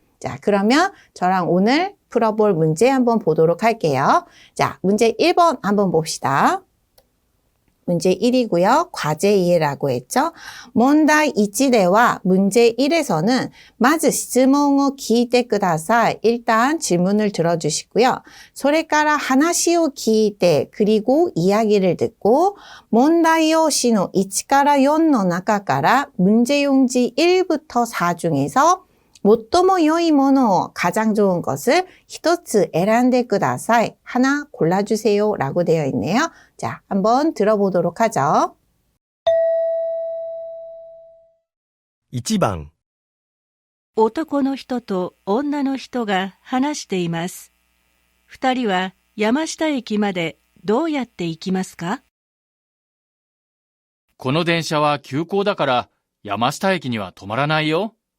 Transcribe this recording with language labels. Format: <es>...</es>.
<ko>자, 그러면 저랑 오늘 풀어볼 문제 한번 보도록 할게요. 자, 문제 1번 한번 봅시다. 문제 1이고요. 과제 이해라고 했죠. 문다이 1대와 문제 1에서는 마즈 질문을</ko> <ja>聞いてください.</ja> <ko>일단 질문을 들어주시고요.</ko> <ja>それから話を聞いて</ja> <ko>그리고 이야기를 듣고</ko> <ja>문다이요시의 1から4の中から</ja> <ko>문제용지 1부터 4 중에서</ko> <ja>最も良いものを</ja> <ko>가장 좋은 것을</ko> <ja>一つ選んでください.</ja> <ko>하나 골라주세요 라고 되어 있네요. 자, 한번 들어보도록 하죠.</ko> <ja>1番男の人と女の人が話しています。二人は山下駅までどうやって行きますか？この電車は急行だから山下駅には止まらないよ。</ja>